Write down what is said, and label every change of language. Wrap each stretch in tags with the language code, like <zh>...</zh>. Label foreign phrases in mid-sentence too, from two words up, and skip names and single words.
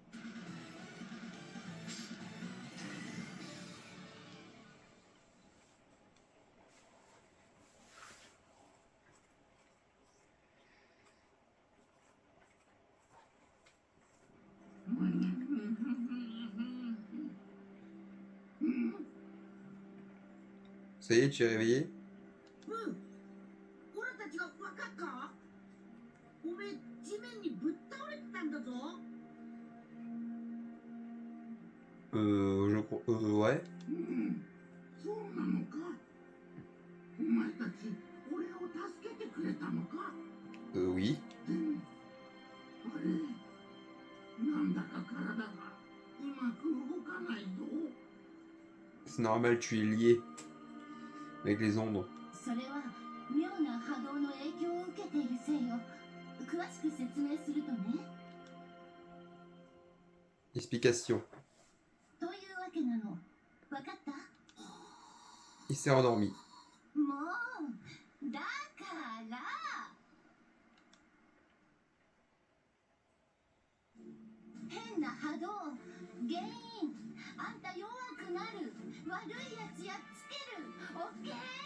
<fr>Ça y est, tu es réveillé?</fr> <ja>うん、俺たちが分かった。おめえ地面にぶっ倒れてたんだぞ。</ja> <fr>Je crois. Ouais.</fr> <ja>そうなのか。お前たち俺を助けてくれたのか。</ja> <fr>Oui.</fr> <ja>でもあれなんだか体がうまく動かないぞ。</ja> <fr>C'est normal, tu es lié avec les ombres.</fr> <ja>それは妙な波動の影響を受けているせいよ。詳しく説明するとね。</ja> <fr>Explication.</fr> <ja>というわけなの。わかった？</ja> <fr>Il s'est endormi.</fr> <ja>もうだから変な波動原因あんた弱くなる悪いやつやっつけるオッケー？</ja>